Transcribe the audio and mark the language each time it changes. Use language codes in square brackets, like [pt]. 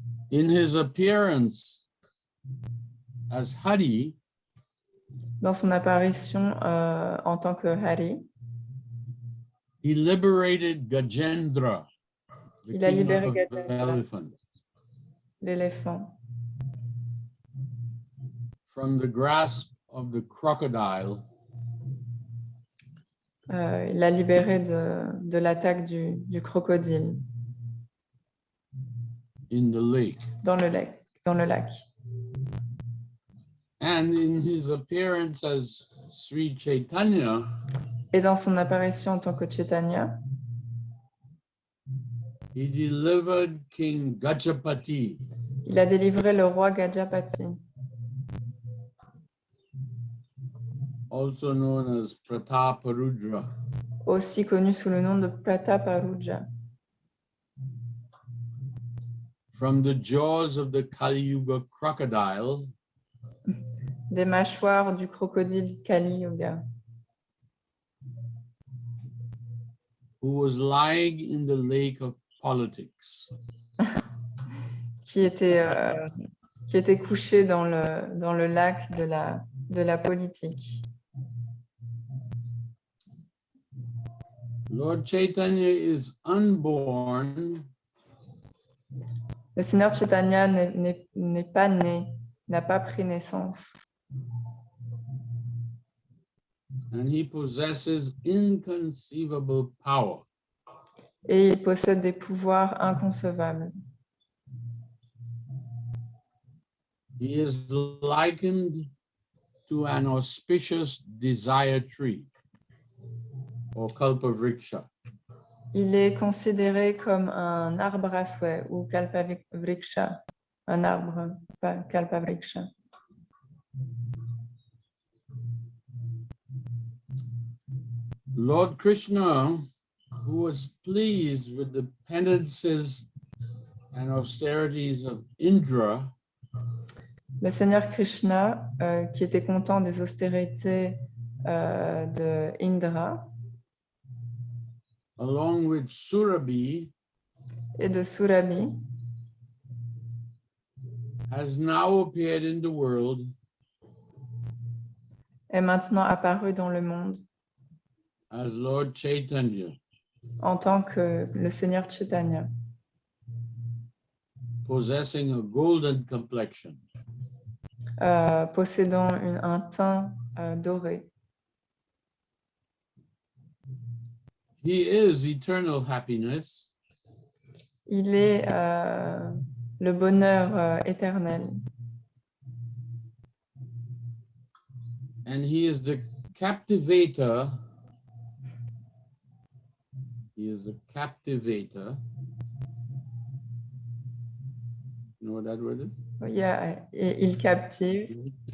[en] In his appearance as Hari, [fr] Dans son apparition en tant que Hari, [en] he liberated Gajendra, the [fr] Il a [en] king [fr] libéré [en] of [fr] Gajendra. [en] elephants, [fr] l'éléphant, [en] from the grasp of the crocodile [fr] il l'a libéré de l'attaque du crocodile [en] in the lake. [fr] dans le lac. [en] And in his appearance as Sri Chaitanya, [fr] Et dans son apparition en tant que Chaitanya, [en] he delivered King Gajapati [fr] il a délivré le roi Gajapati, [en] also known as Prataparudra, [fr] aussi connu sous le nom de Prataparudra, [en] from the jaws of the Kali Yuga crocodile, [fr] des mâchoires du crocodile Kali Yuga, [en] who was lying in the lake of politics. [fr] qui était couché dans le lac de la politique. [en] Lord Chaitanya is unborn [fr] Le Seigneur Chaitanya n'est pas né, n'a pas pris naissance. [en] and he possesses inconceivable power. [fr] Et il possède des pouvoirs inconcevables. [en] He is likened to an auspicious desire tree or kalpavriksha. [fr] Il est considéré comme un arbre à souhait ou kalpavriksha, un arbre, pas kalpavriksha. [en] Lord Krishna, who was pleased with the penances and austerities of Indra, [fr] Le Seigneur Krishna, qui était content des austérités de Indra [en] along with Surabhi, [fr] et de Surabhi, [en] has now appeared in the world [fr] est maintenant apparu dans le monde [en] as Lord Chaitanya, [fr] en tant que le Seigneur Chaitanya, [en] possessing a golden complexion. [fr] possédant un teint doré. [en] He is eternal happiness, [fr] Il est le bonheur éternel [en] and he is the captivator. He is the captivator. You know what that word is? [fr] et il captive.